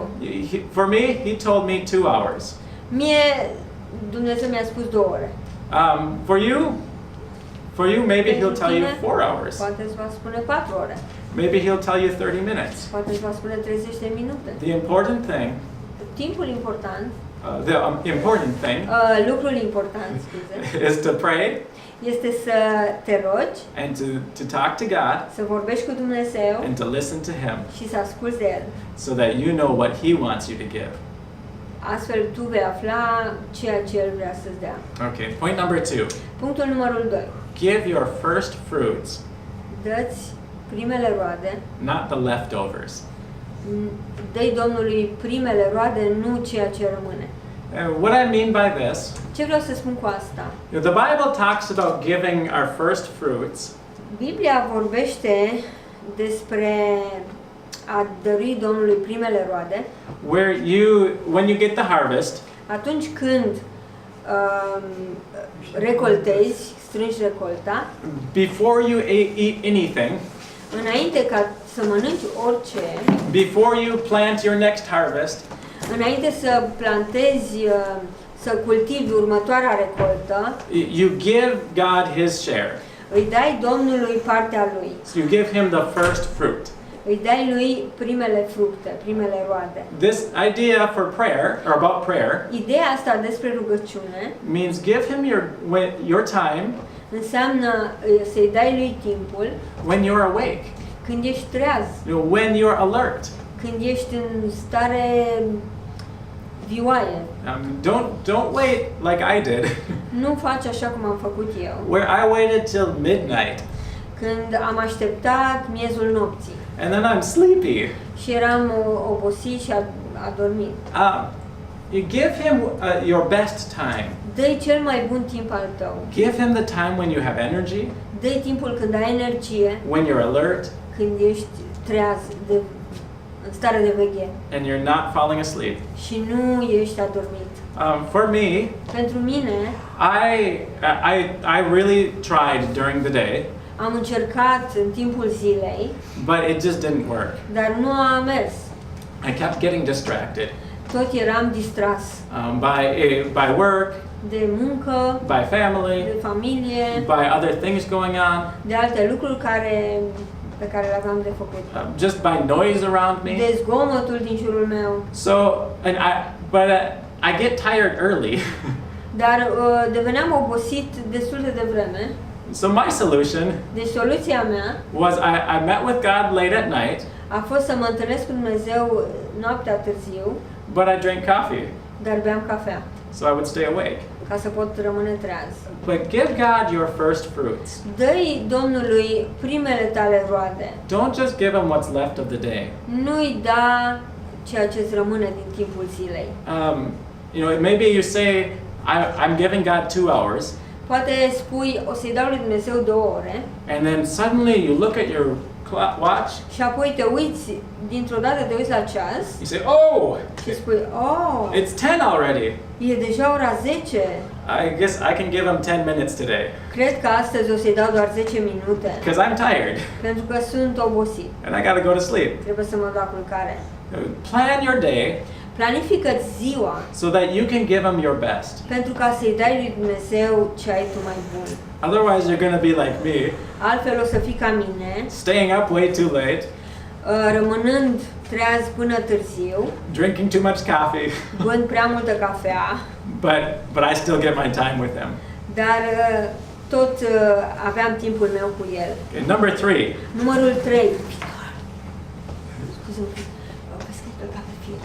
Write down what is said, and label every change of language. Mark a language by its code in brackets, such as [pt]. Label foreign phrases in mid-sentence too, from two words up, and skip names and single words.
[en] For me, He told me 2 hours. [ro] Mie Dumnezeu mi-a spus 2 ore. [en] For you, maybe He'll tell you [ro] Tine, [en] 4 hours. [ro] Poate îți va spune 4 ore. [en] Maybe He'll tell you 30 minutes. [ro] Poate îți va spune 30 de minute. [en] The important thing, [ro] Timpul important, lucrul important, scuze, [en] is to pray [ro] este să te rogi, [en] and to talk to God [ro] să vorbești cu Dumnezeu [en] and to listen to Him, [ro] și să asculți de El. [en] so that you know what He wants you to give. [ro] Astfel tu vei afla ceea ce El vrea să-ți dea. [en] Okay, point number 2. [ro] Punctul numărul 2. [en] Give your first fruits, [ro] Dă-ți primele roade, [en] not the leftovers. [ro] dă-i Domnului primele roade, nu ceea ce rămâne. [en] What I mean by this, [ro] Ce vreau să spun cu asta? [en] the Bible talks about giving our first fruits [ro] Biblia vorbește despre a dărui Domnului primele roade [en] where when you get the harvest, [ro] atunci când recoltezi, strângi recolta, [en] before you eat anything, [ro] înainte ca să mănânci orice, [en] before you plant your next harvest, [ro] înainte să plantezi, să cultivi următoarea recoltă, [en] you give God His share. [ro] îi dai Domnului partea lui. [en] So you give Him the first fruit. [ro] Îi dai lui primele fructe, primele roade. [en] This idea for prayer, or about prayer, [ro] Ideea asta despre rugăciune [en] means give Him your time [ro] înseamnă să-i dai lui timpul [en] when you're awake, [ro] când ești treaz, [en] when you're alert. [ro] când ești în stare vioaie. [en] Don't wait like I did, [ro] Nu faci așa cum am făcut eu, [en] where I waited till midnight, [ro] când am așteptat miezul nopții [en] and then I'm sleepy. [ro] și eram obosit și adormit. [en] You give Him your best time. [ro] Dă-i cel mai bun timp al tău. [en] Give Him the time when you have energy, [ro] Dă-i timpul când ai energie, [en] when you're alert, [ro] când ești treaz, în stare de veghere [en] and you're not falling asleep. [ro] și nu ești adormit. [en] For me, [ro] Pentru mine, [en] I really tried during the day, [ro] am încercat în timpul zilei, [en] but it just didn't work. [ro] dar nu a mers. [en] I kept getting distracted [ro] Tot eram distras [en] by work, [ro] de muncă, [en] by family, [ro] de familie, [en] by other things going on, [ro] de alte lucruri pe care le aveam de făcut. [en] just by noise around me. [ro] De zgomotul din jurul meu. [en] I get tired early. [ro] Dar deveneam obosit destul de devreme. [en] So my solution [ro] Deci soluția mea [en] was I met with God late at night, [ro] a fost să mă întâlnesc cu Dumnezeu noaptea târziu, [en] but I drank coffee, [ro] dar beam cafea, [en] so I would stay awake. [ro] ca să pot rămâne treaz. [en] But give God your first fruits. [ro] Dă-i Domnului primele tale roade. [en] Don't just give Him what's left of the day. [ro] Nu-i da ceea ce îți rămâne din timpul zilei. [en] Maybe you say, I'm giving God 2 hours, [ro] Poate spui, o să-i dau lui Dumnezeu 2 ore [en] and then suddenly you look at your watch, [ro] și apoi te uiți, dintr-o dată te uiți la ceas [en] you say, oh, [ro] și spui, oh, [en] it's 10 already. [ro] e deja ora 10. [en] I guess I can give Him 10 minutes today, [ro] Cred că astăzi o să-i dau doar 10 minute, [en] because I'm tired, [ro] pentru că sunt obosit. [en] and I gotta go to sleep. [ro] Trebuie să mă dau la culcare. [en] Plan your day [ro] Planifică-ți ziua [en] so that you can give Him your best. [ro] pentru ca să-i dai lui Dumnezeu ce ai tu mai bun. [en] Otherwise, you're going to be like me, [ro] Altfel o să fii ca mine, [en] staying up way too late, [ro] rămânând treaz până târziu, [en] drinking too much coffee, [ro] bând prea multă cafea, [en] but I still get my time with Him. [ro] dar tot aveam timpul meu cu El. [en] Okay, number 3. [ro] Numărul 3. Scuze-mă, pescai pe fir.